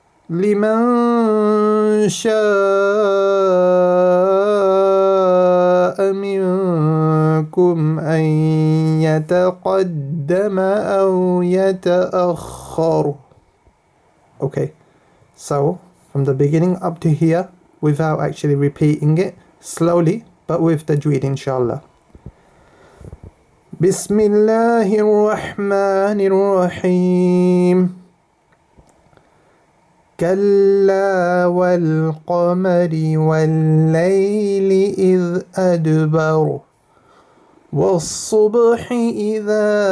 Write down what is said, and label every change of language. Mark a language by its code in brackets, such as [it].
[ar] لمن شاء منكم أن يتقدم أو يتأخر. [en] Okay, so from the beginning up to here without actually repeating it, slowly but with the tajweed inshallah. [ar] بسم الله الرحمن الرحيم كلا والقمر والليل إذ أدبر والصبح إذا